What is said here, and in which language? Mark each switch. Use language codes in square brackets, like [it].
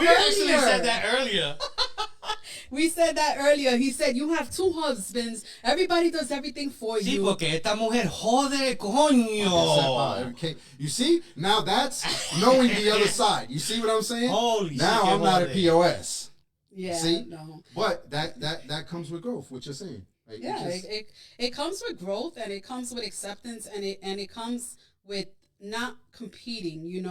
[en] We actually said that earlier. We said that earlier. He said, you have 2 husbands. Everybody does everything for you. [es] Sí, porque esta mujer jode, coño. [en] Okay. You see? Now that's knowing the other side. You see what I'm saying? Holy now shit, I'm not a POS. Yeah. See? No. But that comes with growth, what you're saying. Like, it comes with growth, and it comes with acceptance, and it comes with not competing.